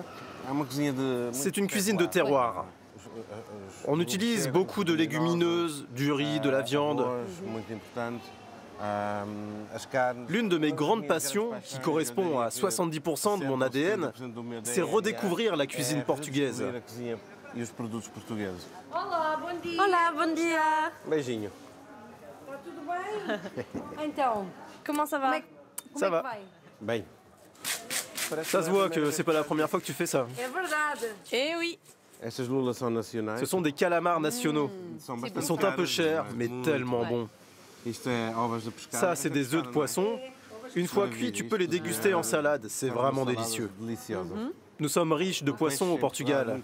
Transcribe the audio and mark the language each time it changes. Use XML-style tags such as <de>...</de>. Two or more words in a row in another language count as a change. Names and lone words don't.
<fr>C'est une cuisine de terroir. On utilise beaucoup de légumineuses, du riz, de la viande. L'une de mes grandes passions, qui correspond à 70% de mon ADN, c'est redécouvrir la cuisine portugaise.</fr> <pt>Olá, bom dia. Olá, bom dia. Beijinho. Tudo bem? Então,</pt> <fr>comment ça va? Ça va. Bem. Ça se voit que c'est pas la première fois que tu fais ça.</fr> <pt>É verdade.</pt> <fr>Eh oui. Ce sont des calamars nationaux. Ils sont un peu chers, mais tellement bons. Ça, c'est des œufs de poisson. Une fois cuits, tu peux les déguster en salade. C'est vraiment délicieux. Nous sommes riches de poissons au Portugal.</fr>